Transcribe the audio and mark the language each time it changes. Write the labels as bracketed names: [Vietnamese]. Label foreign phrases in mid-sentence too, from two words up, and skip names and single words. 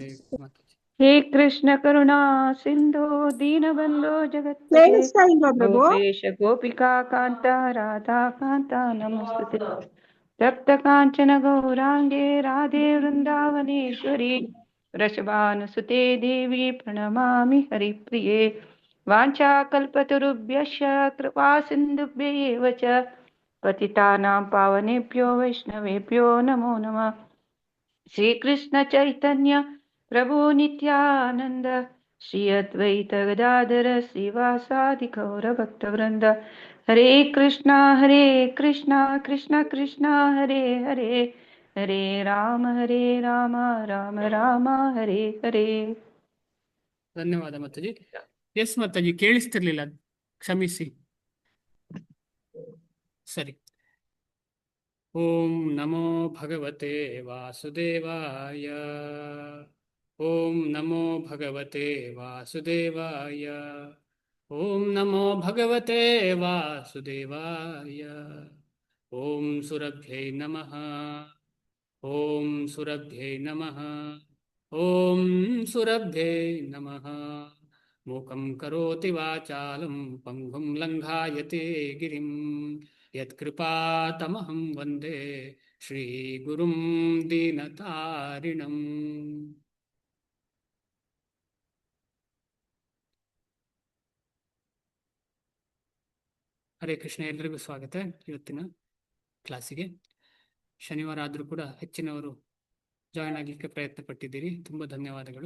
[Sanskrit] ಹೇ ಕೃಷ್ಣ ಕರುಣಾ ಸಿಂಧು ದೀನಬಂಧೋ ಜಗತ್ಪತೆ [Kannada] ಕೇಳಿಸ್ತಾ ಇಲ್ವಾ ಪ್ರಭು? [Sanskrit] ಗೋಪೇಶ ಗೋಪಿಕಾ ಕಾಂತ ರಾಧಾ ಕಾಂತ ನಮಸ್ತುತೆ ತಪ್ತ ಕಾಂಚನ ಗೌರಾಂಗೆ ರಾಧೆ ವೃಂದಾವನೇಶ್ವರಿ ವೃಷಭಾನುಸುತೆ ದೇವಿ ಪ್ರಣಮಾಮಿ ಹರಿಪ್ರಿಯೆ ವಾಂಛಾಕಲ್ಪತರುಭ್ಯಶ್ಚ ಕೃಪಾ ಸಿಂಧುಭ್ಯ ಏವ ಚ ಪತಿತಾನಾಂ ಪಾವನೇಭ್ಯೋ ವೈಷ್ಣವೇಭ್ಯೋ ನಮೋ ನಮಃ। श्रीकृष्ण चैतन्य प्रभु नित्यानंद श्री अद्वैत गदाधर श्रीवासादि गौर भक्तवृंद हरे कृष्णा कृष्ण कृष्ण हरे हरे हरे राम राम राम हरे हरे। [Kannada] ಧನ್ಯವಾದ ಮಾತಾಜಿ. ಎಸ್ ಮಾತಾಜಿ ಕೇಳಿಸ್ತಿರ್ಲಿಲ್ಲ, ಕ್ಷಮಿಸಿ. ಸರಿ. [Sanskrit] ಓಂ ನಮೋ ಭಗವತೆ ವಾಸುದೇವಾಯ, ಓಂ ನಮೋ ಭಗವತೆ ವಾಸುದೇವಾಯ, ಓಂ ನಮೋ ಭಗವತೆ ವಾಸುದೇವಾಯ, ಓಂ ಸುರಭ್ಯೈ ನಮಃ, ಓಂ ಸುರಭ್ಯೈ ನಮಃ, ಓಂ ಸುರಭ್ಯೈ ನಮಃ। ಮೂಕಂ ಕರೋತಿ ವಾಚಾಲಂ ಪಂಗುಂ ಲಂಘಾಯತೆ ಗಿರಿಂ ಯತ್ಕೃಪಾತಮಹಂ ವಂದೇ ಶ್ರೀಗುರುಂ ದೀನತಾರಿಣಂ। ಹರೇ ಕೃಷ್ಣ. [Kannada] ಎಲ್ಲರಿಗೂ ಸ್ವಾಗತ ಇವತ್ತಿನ ಕ್ಲಾಸಿಗೆ. ಶನಿವಾರ ಆದರೂ ಕೂಡ ಹೆಚ್ಚಿನವರು ಜಾಯ್ನ್ ಆಗಲಿಕ್ಕೆ ಪ್ರಯತ್ನ ಪಟ್ಟಿದ್ದೀರಿ, ತುಂಬ ಧನ್ಯವಾದಗಳು.